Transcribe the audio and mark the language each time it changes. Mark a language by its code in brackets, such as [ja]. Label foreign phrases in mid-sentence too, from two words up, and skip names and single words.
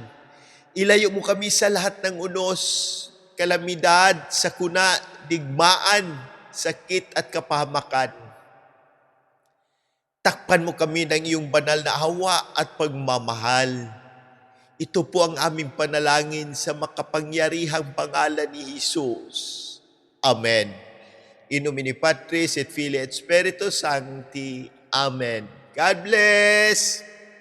[tl] Ilayo mo kami sa lahat ng unos, kalamidad, sakuna, digmaan, sakit at kapahamakan. Takpan mo kami ng iyong banal na awa at pagmamahal. Ito po ang aming panalangin sa makapangyarihang pangalan ni Jesus. Amen. [la] In nomine Patris et Filii et Spiritus Sancti. [en] Amen. God bless!